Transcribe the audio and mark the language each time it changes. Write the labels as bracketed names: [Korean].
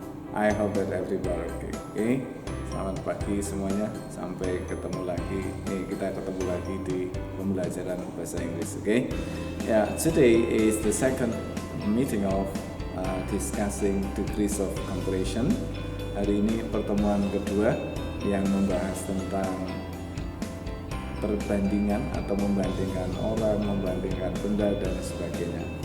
[English] I hope that everybody okay. [Indonesian] Selamat pagi semuanya. Sampai ketemu lagi. Kita ketemu lagi di pembelajaran bahasa Inggris. [English] Yeah, today is the second meeting of discussing degrees of comparison. [Indonesian] Hari ini pertemuan kedua yang membahas tentang perbandingan atau membandingkan orang, membandingkan benda dan sebagainya.